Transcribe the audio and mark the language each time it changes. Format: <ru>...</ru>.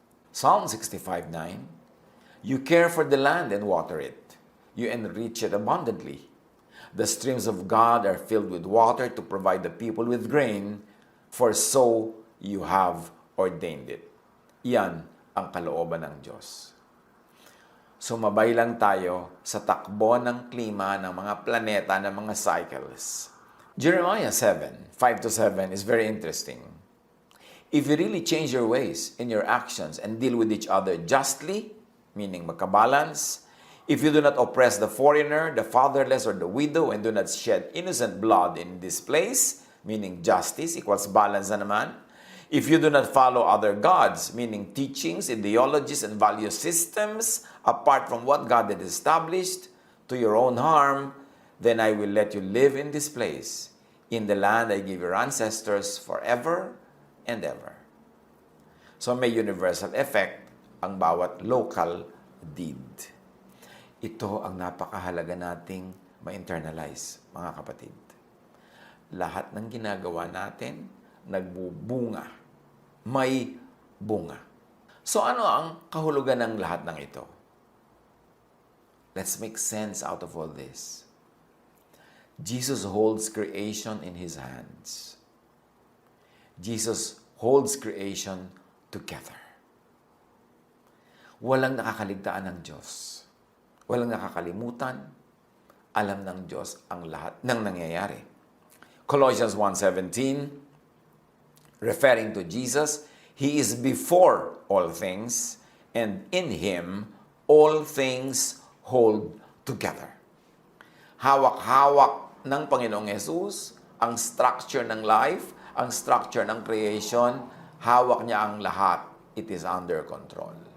<en>Psalm 65:9. You care for the land and water it. You enrich it abundantly. The streams of God are filled with water to provide the people with grain, for so you have ordained it.</en> <tl>Yan ang kalooban ng Diyos. Sumabay lang tayo sa takbo ng klima ng mga planeta, ng mga cycles.</tl> <en>Jeremiah 7:5-7 is very interesting. If you really change your ways in your actions and deal with each other justly, meaning</en> <tl>magkabalance,</tl> <en>if you do not oppress the foreigner, the fatherless, or the widow, and do not shed innocent blood in this place, meaning justice equals balance</en> <tl>na naman,</tl> <en>if you do not follow other gods, meaning teachings, ideologies, and value systems apart from what God had established to your own harm, then I will let you live in this place, in the land I give your ancestors forever and ever.</en> <tl>So may universal effect ang bawat local deed. Ito ang napakahalaga nating ma-internalize, mga kapatid. Lahat ng ginagawa natin, nagbubunga. May bunga. So ano ang kahulugan ng lahat ng ito?</tl> <en>Let's make sense out of all this. Jesus holds creation in His hands. Jesus holds creation together.</en> <tl>Walang nakakaligtaan ng Diyos. Walang nakakalimutan. Alam ng Diyos ang lahat ng nangyayari.</tl> <en>Colossians 1:17, referring to Jesus, He is before all things, and in Him all things hold together.</en> <tl>Hawak-hawak ng Panginoong Jesus ang structure ng life, ang structure ng creation, hawak niya ang lahat.</tl> <en>It is under control.</en>